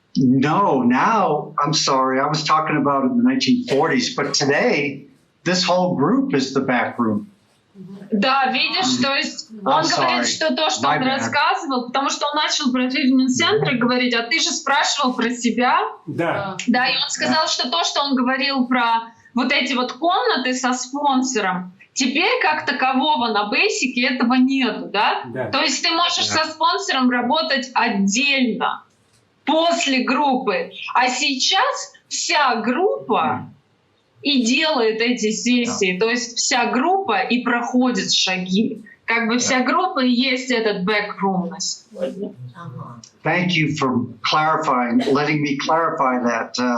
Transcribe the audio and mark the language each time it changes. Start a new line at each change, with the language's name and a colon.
English: No, now, I'm sorry, I was talking about it in the 1940s, but today, this whole group is the back room.
Russian: Да, видишь, то есть он говорит, что то, что он рассказывал, потому что он начал про тритмент-центры говорить, а ты же спрашивал про себя. Да. Да, и он сказал, что то, что он говорил про вот эти вот комнаты со спонсором, теперь как такового на Basic этого нету, да? Да. То есть ты можешь со спонсором работать отдельно, после группы. А сейчас вся группа и делает эти сессии. То есть вся группа и проходит шаги. Как бы вся группа и есть этот backroom на сегодня.
English: Thank you for clarifying, letting me clarify that.